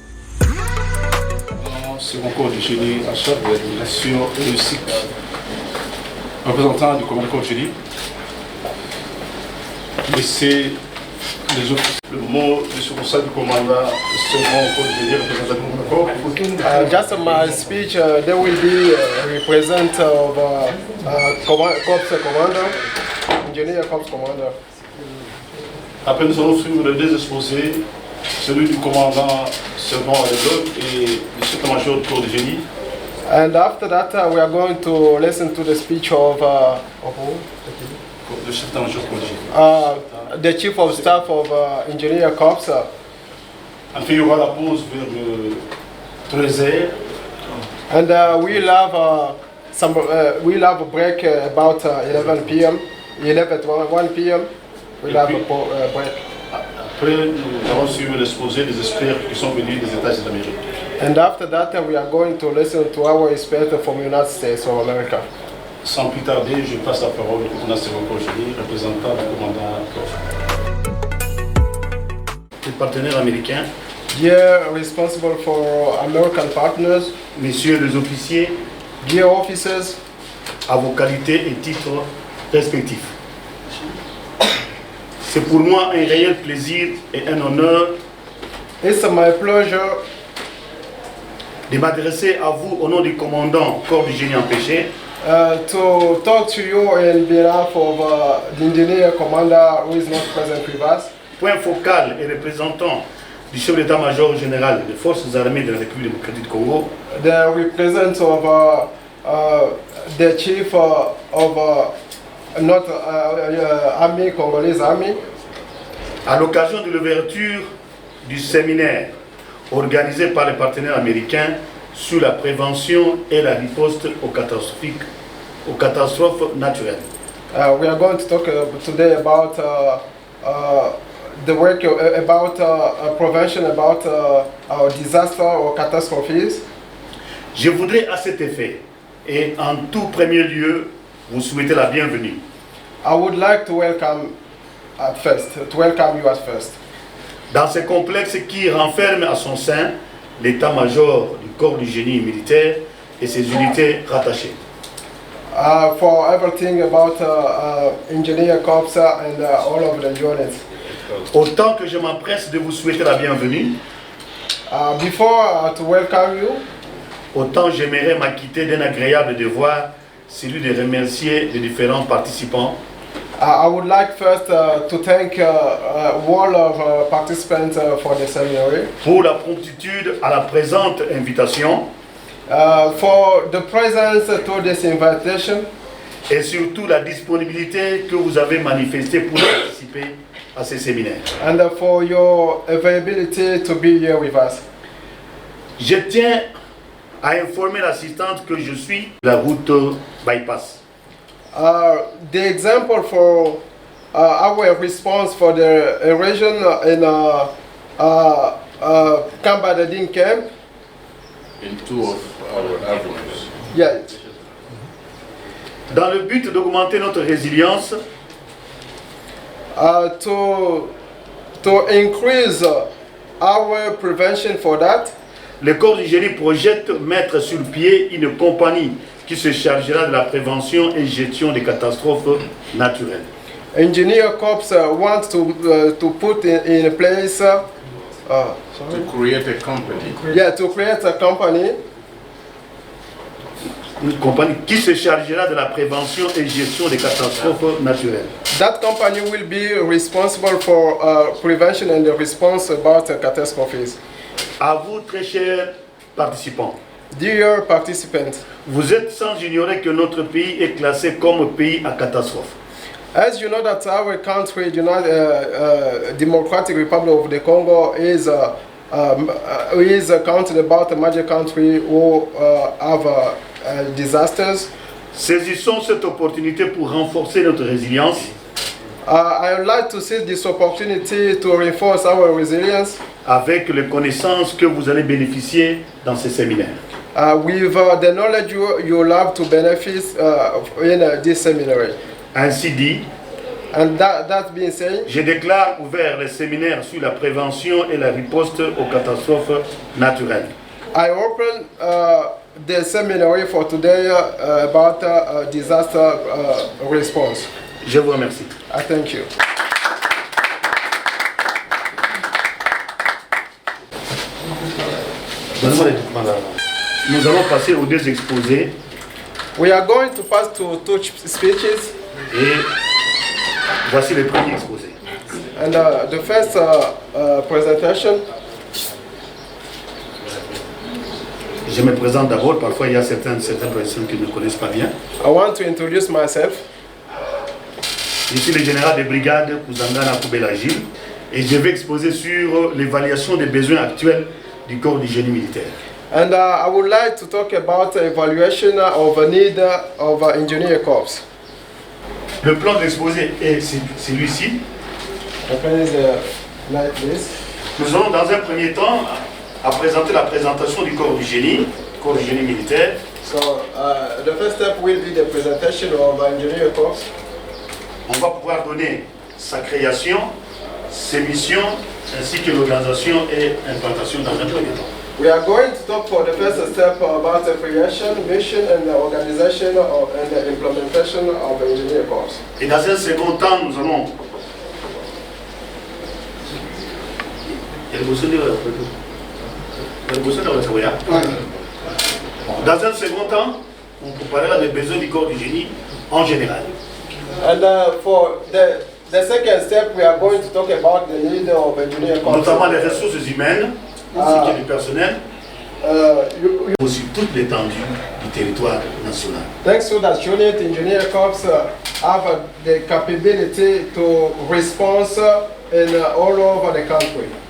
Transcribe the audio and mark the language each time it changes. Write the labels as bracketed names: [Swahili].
[French] En charge de la direction et le cycle. Représentant du commandant corps génie. Et c'est les autres. Le mot de ce conseil du commandant second corps génie, représentant du commandant corps. [English] Just my speech, there will be a representative of Corps Commander, Engineer Corps Commander. [French] Après, nous allons suivre les deux exposés, celui du commandant second à l'époque et du secrétaire-major du corps de génie. [English] And after that, we are going to listen to the speech of the Chief of Staff of Engineer Corps. [French] Enfin, il y aura la pause vers 13h. [English] And we'll have a break about 11 p.m. 1 p.m. We'll have a break. [French] Après, nous allons suivre l'exposé des experts qui sont venus des États-Unis d'Amérique. [English] And after that, we are going to listen to our expert from the United States of America. [French] Sans plus tarder, je passe la parole au commandant Servan Kojeli, représentant du commandant les partenaires américains. [English] Dear responsible for American partners, [French] messieurs les officiers, [English] dear officers, [French] à vos qualités et titres respectifs. C'est pour moi un réel plaisir et un honneur [English] it's my pleasure [French] de m'adresser à vous au nom du commandant corps du génie empêché [English] to talk to you on behalf of the engineer commander who is not present with us. [French] Point focal et représentant du chef d'état-major général des forces armées de la République démocratique du Congo, [English] the representative of the chief of not army, Congolese army, [French] à l'occasion de l'ouverture du séminaire organisé par les partenaires américains sur la prévention et la riposte aux catastrophes naturelles. [English] We are going to talk today about the work about prevention, about disaster or catastrophes. [French] Je voudrais à cet effet, et en tout premier lieu, vous souhaiter la bienvenue. [English] I would like to welcome you at first. [French] Dans ce complexe qui renferme à son sein l'état-major du corps du génie militaire et ses unités rattachées. [English] For everything about engineer corps and all of the units. [French] Autant que je m'empresse de vous souhaiter la bienvenue, [English] before to welcome you, [French] autant j'aimerais m'acquitter d'un agréable devoir, celui de remercier les différents participants. [English] I would like first to thank all of participants for the seminar. [French] Pour la promptitude à la présente invitation. [English] For the presence to this invitation. [French] Et surtout la disponibilité que vous avez manifestée pour participer à ces séminaires. [English] And for your availability to be here with us. [French] Je tiens à informer l'assistante que je suis la route bypass. [English] The example for our response for the region in Kambadadin camp. In two of our avenues. Yeah. [French] Dans le but d'augmenter notre résilience, [English] to increase our prevention for that, [French] le corps du génie projette mettre sur pied une compagnie qui se chargera de la prévention et gestion des catastrophes naturelles. [English] Engineer Corps wants to put in place to create a company. Yeah, to create a company. [French] Une compagnie qui se chargera de la prévention et gestion des catastrophes naturelles. [English] That company will be responsible for prevention and the response about catastrophes. [French] À vous, très chers participants. [English] Dear participants. [French] Vous êtes sans ignorer que notre pays est classé comme pays à catastrophe. [English] As you know that our country, Democratic Republic of the Congo, is counted about a major country who have disasters. [French] Saisissons cette opportunité pour renforcer notre résilience. [English] I would like to seize this opportunity to reinforce our resilience. [French] Avec les connaissances que vous allez bénéficier dans ces séminaires. [English] With the knowledge you have to benefit in this seminary. [French] Ainsi dit, [English] and that being said, [French] je déclare ouvert les séminaires sur la prévention et la riposte aux catastrophes naturelles. [English] I open the seminary for today about disaster response. [French] Je vous remercie. [English] I thank you. [French] Nous allons passer aux deux exposés. [English] We are going to pass to two speeches. [French] Et voici le premier exposé. [English] And the first presentation. [French] Je me présente d'abord. Parfois, il y a certaines personnes qui ne me connaissent pas bien. [English] I want to introduce myself. [French] Je suis le général de brigade Kouzangana Koubelagil et je vais exposer sur l'évaluation des besoins actuels du corps du génie militaire. [English] And I would like to talk about the evaluation of a need of engineer corps. [French] Le plan d'exposé est celui-ci. Nous allons dans un premier temps à présenter la présentation du corps du génie militaire. [English] So the first step will be the presentation of engineer corps. [French] On va pouvoir donner sa création, ses missions, ainsi que l'organisation et l'implantation dans un premier temps. [English] We are going to talk for the first step about the creation, mission, and the organization and the implementation of the engineer corps. [French] Et dans un second temps, nous allons... Dans un second temps, on parlera des besoins du corps du génie en général. [English] And for the The second step, we are going to talk about the need of engineering corps. [French] Notamment les ressources humaines, ce qui est du personnel, sur toute l'étendue du territoire national. [English] Thanks to that unit, engineer corps have the capability to respond in all over the country.